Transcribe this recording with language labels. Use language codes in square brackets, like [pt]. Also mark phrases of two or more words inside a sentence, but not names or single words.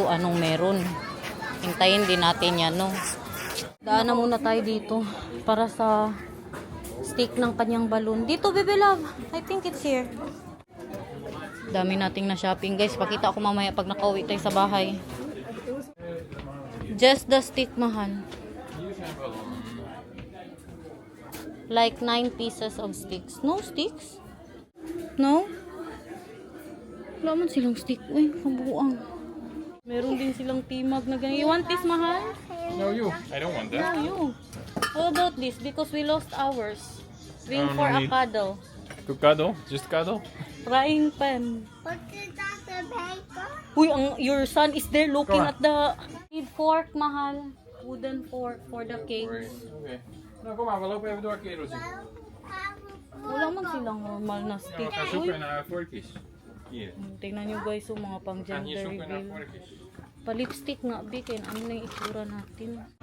[tl] Anong meron? Hintayin din natin yan, no? Daan na muna tayo dito. Para sa stick ng kanyang balloon. Dito, [en] baby love. I think it's here. [tl] Dami nating na shopping, guys. Pakita ko mamaya pag nakauwi tayo sa bahay. [en] Just the stick, mahal. Like 9 pieces of sticks. No sticks? No? [tl] Wala man silang stick. Uy, kabuang. Meron din silang timag na ganyan. [en] You want this, mahal? No, you. I don't want No, that. you. How about this? Because we lost ours. Ring Oh, for no a need. cuddle. To cuddle? Just cuddle? Frying pan. What is that, the paper? Uy, your son is there looking Come on. at the... Need fork, mahal. Wooden fork for the cake. [nl] Oké. Nou, kom maar. We lopen even door, kereltje. [tl] Wala man silang normal na [nl] Nou, [tl] stick. [nl] we gaan [tl] Uy, [nl] zoeken naar vorkjes. Hier. [tl] tingnan nyo guys yung mga pang [nl] We gaan hier [tl] gender [nl] zoeken naar [tl] reveal. [nl] vorkjes. [tl] Pa-lipstick nga, bikin. Ano na yung itsura natin?